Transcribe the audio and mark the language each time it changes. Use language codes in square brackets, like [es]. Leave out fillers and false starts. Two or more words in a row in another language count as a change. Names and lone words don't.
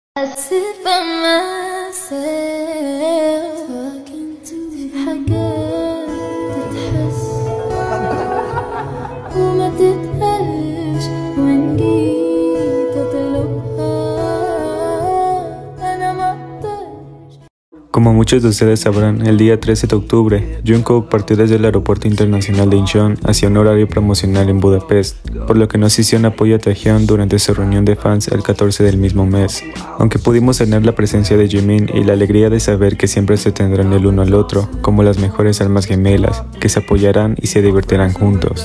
[en] I sit by myself talking to [ar] حاجات تتحس وما تتقالش وإن جيت أطلبها أنا ما أقدرش. [es] Como muchos de ustedes sabrán, el día 13 de octubre, Jungkook partió desde el aeropuerto internacional de Incheon hacia un horario promocional en Budapest, por lo que no asistió en apoyo a Taehyung durante su reunión de fans el 14 del mismo mes. Aunque pudimos tener la presencia de Jimin y la alegría de saber que siempre se tendrán el uno al otro, como las mejores almas gemelas, que se apoyarán y se divertirán juntos.